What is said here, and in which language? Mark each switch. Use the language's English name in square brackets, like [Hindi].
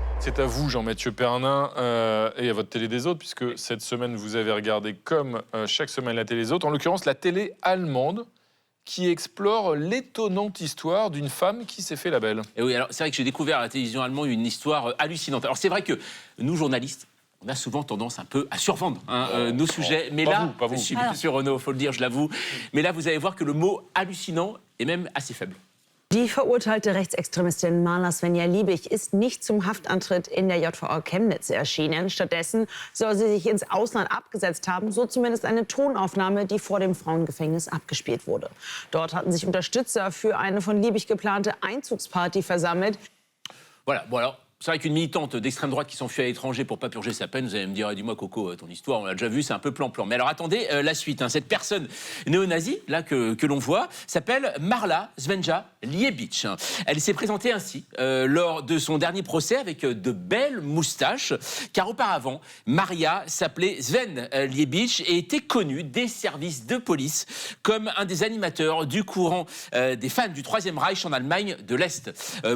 [French] C'est à vous, Jean-Mathieu Pernin, et à votre télé des autres, puisque cette semaine, vous avez regardé, comme chaque semaine, la télé des autres, en l'occurrence la télé allemande, qui explore l'étonnante histoire d'une femme qui s'est fait la belle. Et oui, alors c'est vrai que j'ai découvert à la télévision allemande une histoire hallucinante. Alors c'est vrai que nous, journalistes, on a souvent tendance un peu à survendre nos sujets. Mais là, pas vous. Je suis bien sûr Renaud, il faut le dire, je l'avoue. Mais là, vous allez voir que le mot hallucinant est même assez faible. [German] Die verurteilte Rechtsextremistin Marla Svenja Liebig ist nicht zum Haftantritt in der JVA Chemnitz erschienen. Stattdessen soll sie sich ins Ausland abgesetzt haben, so zumindest eine Tonaufnahme, die vor dem Frauengefängnis abgespielt wurde. Dort hatten sich Unterstützer für eine von Liebig geplante Einzugsparty versammelt. [French] Voilà, bon alors, c'est vrai qu'une militante d'extrême droite qui s'enfuit à l'étranger pour pas purger sa peine, vous allez me dire, dis-moi Coco, ton histoire, on l'a déjà vu, c'est un peu plan-plan. Mais alors attendez, la suite, hein. Cette personne néo-nazie, là, que l'on voit, s'appelle Marla Svenja Liebig. Elle s'est présentée ainsi lors de son dernier procès avec de belles moustaches, car auparavant, Maria s'appelait Sven Liebig et était connue des services de police comme un des animateurs du courant des fans du Troisième Reich en Allemagne de l'Est.